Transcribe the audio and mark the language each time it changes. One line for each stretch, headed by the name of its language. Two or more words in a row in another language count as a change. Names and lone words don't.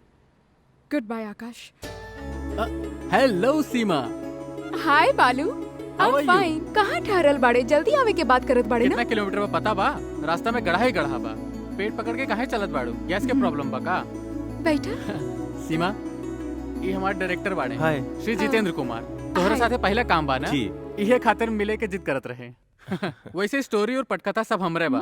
English: Good bye Aakash. Hello Seema. Hi Balu, How are you?
Bhojpuri: फाइन। कहाँ ठहरल बाड़े? जल्दी आवे के बात करत बाड़े कितना ना? किलोमीटर बा पता बा? रास्ता में गढ़ा ही गढ़ा बा। पेट पकड़ के काहे चलत बाड़ू? गैस के प्रॉब्लम बा का? बैठा। सीमा, ये हमारे डायरेक्टर बाड़े।
English: Hi.
Bhojpuri: श्री जितेंद्र कुमार। तोहरे साथे पहला काम बा ना? जी। इहे खातिर मिले के जिद करत रहे। वैसे स्टोरी और पटकथा सब हमरे बा।